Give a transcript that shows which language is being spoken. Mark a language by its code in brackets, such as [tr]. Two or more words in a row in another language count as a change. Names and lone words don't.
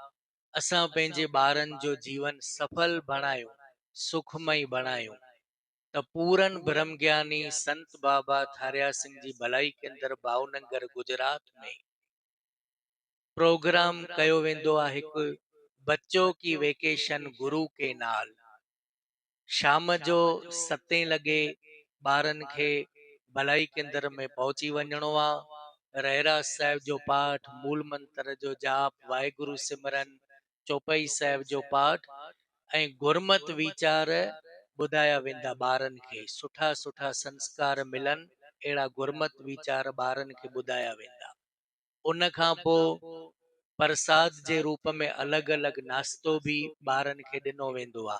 [sd] असां पंहिंजे ॿारनि जो जीवन सफल बणायूं, सुखमय बणायूं त पूरन ब्रह्म ज्ञानी संत बाबा थारिया सिंह जी भलाई केंद्र भावनगर गुजरात में प्रोग्राम कयो वेंदो आहे हिकु बच्चों की वेकेशन गुरु के नाल। शाम जो 7 लॻे ॿारनि खे भलाई केंद्र में पहुची वञिणो आहे। रहरास साहिब जो पाठ, मूल मंत्र जो जाप, वाहिगुरु सिमरन, चौपाई साहिब जो पाठ ऐं गुरमत वीचार ॿुधाया वेंदा। ॿारनि खे सुठा सुठा संस्कार मिलन, अहिड़ा गुरमत वीचार ॿारनि खे ॿुधाया वेंदा। उन खां पोइ प्रसाद जे रूप में अलॻि अलॻि नाश्तो बि ॿारनि खे ॾिनो वेंदो आहे।